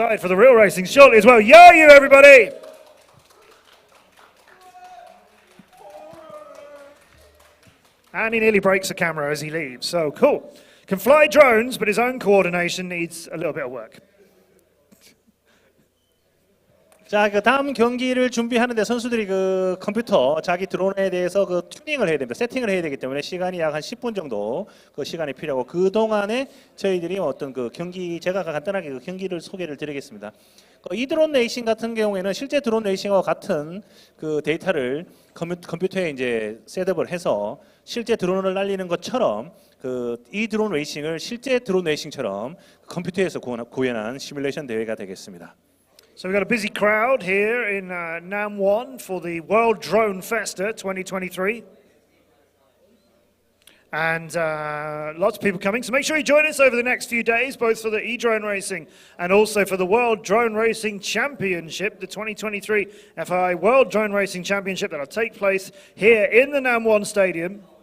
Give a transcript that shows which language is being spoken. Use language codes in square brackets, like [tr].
[en] outside for the real racing shortly as well. Yo, you everybody! And he nearly breaks the camera as he leaves. So cool. Can fly drones, but his own coordination needs a little bit of work. [ko] 자, 그 다음 경기를 준비하는데 선수들이 그 컴퓨터 자기 드론에 대해서 그 튜닝을 해야 됩니다. 세팅을 해야 되기 때문에 시간이 약 한 10분 정도 그 시간이 필요하고 그 동안에 저희들이 어떤 그 경기 제가 간단하게 그 경기를 소개를 드리겠습니다. 이 드론 레이싱 같은 경우에는 실제 드론 레이싱과 같은 그 데이터를 컴퓨터에 이제 셋업을 해서 실제 드론을 날리는 것처럼 그 이 드론 레이싱을 실제 드론 레이싱처럼 컴퓨터에서 구현한 시뮬레이션 대회가 되겠습니다. [en] So we've got a busy crowd here in Nam1 for the World Drone Festa 2023. And lots of people coming. So make sure you join us over the next few days, both for the e-drone racing and also for the World Drone Racing Championship, the 2023 FAI World Drone Racing Championship that will take place here in the Nam1 Stadium.